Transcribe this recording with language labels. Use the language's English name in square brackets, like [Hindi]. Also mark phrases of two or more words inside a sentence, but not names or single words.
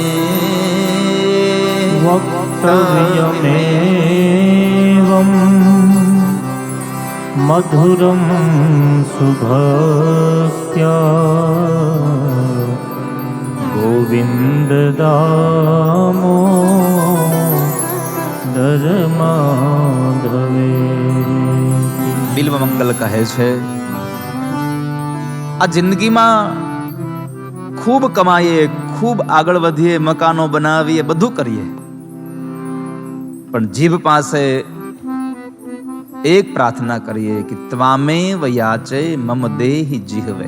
[Sanskrit] वक्तव्यमेवं मधुरं सुभक्त्या गोविंद दामोदर माधवे। [Gujarati] बिल्व मंगल કહે છે, આ જિંદગીમાં ખૂબ કમાઈએ, ખૂબ આગળ વધીએ, મકાનો બનાવીએ, બધું કરીએ, પણ જીભ પાસે એક પ્રાર્થના કરીએ કે [Sanskrit] ત્વામેવ યાચે મમ દેહિ જીહવે।